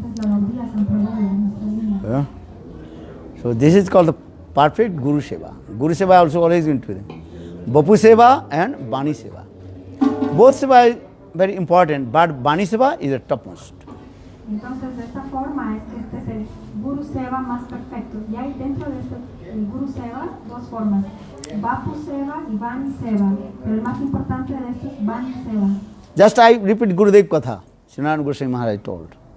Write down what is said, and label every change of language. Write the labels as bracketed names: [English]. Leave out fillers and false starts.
[Spanish] Esta es la Gaudiya Sampradaya de nuestra línea. [English] So this is called the perfect Guru Seva. Guru Seva also always into them. Bapu Seva and Bani Seva. Both Seva is very important, but Bani Seva is the topmost. [Spanish] Entonces de esta forma es que este es el Guru Seva más perfecto. Y hay dentro de este el Guru Seva dos formas, Bapu Seva y Bani Seva. Pero el más importante de esto es Bani Seva. [English] Just I repeat Gurudev Katha, Srinarayan Goswami Maharaj told.